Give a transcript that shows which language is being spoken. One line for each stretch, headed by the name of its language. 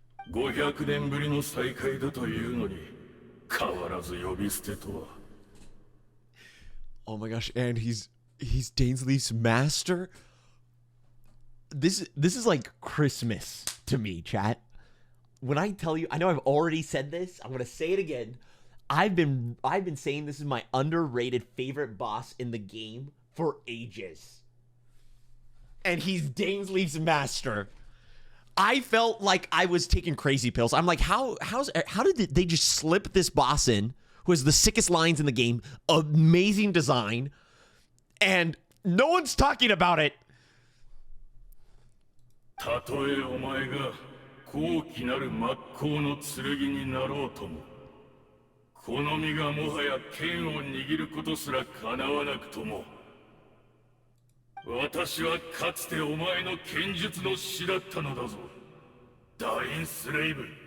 Japanese: 500年ぶりの再会だというのに変わらず呼び捨てとは。
English: Oh my gosh, and he's Dainsleif's master. This is like Christmas to me, chat. When I tell you, I know I've already said this. I'm gonna say it again. I've been saying this is my underrated favorite boss in the game for ages. And he's Dainsleif's master. I felt like I was taking crazy pills. I'm like, how did they just slip this boss in, who has the sickest lines in the game, amazing design, and no one's talking about it.
Japanese: たとえお前が高貴なる真っ向の剣になろうとも、この身がもはや剣を握ることすら叶わなくとも、私はかつてお前の剣術の師だったのだぞ、ダインスレイブ。